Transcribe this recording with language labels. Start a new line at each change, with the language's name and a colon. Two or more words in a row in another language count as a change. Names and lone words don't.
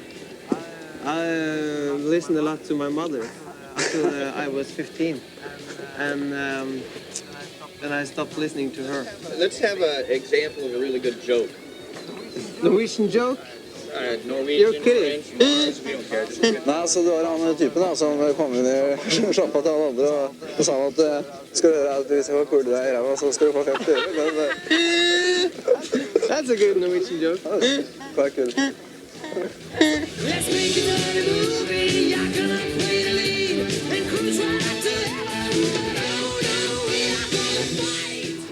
English: I listened a lot to my mother until I was 15. And then I stopped listening to her. Let's have an example of a really good joke. Norwegian joke? Norwegian, You're kidding. French, Mars, we don't care. Just
Norwegian: Nei, altså det var han typen da, som kom inn i sjappa til alle andre og sa han at skal du gjøre at hvis jeg får pule deg i ræva, så skal du få 50 øre.
English: That's a good Norwegian joke. Quite good. Let's make it a movie. You're gonna play the lead and cruise right up to heaven. But oh no, we are gonna fight.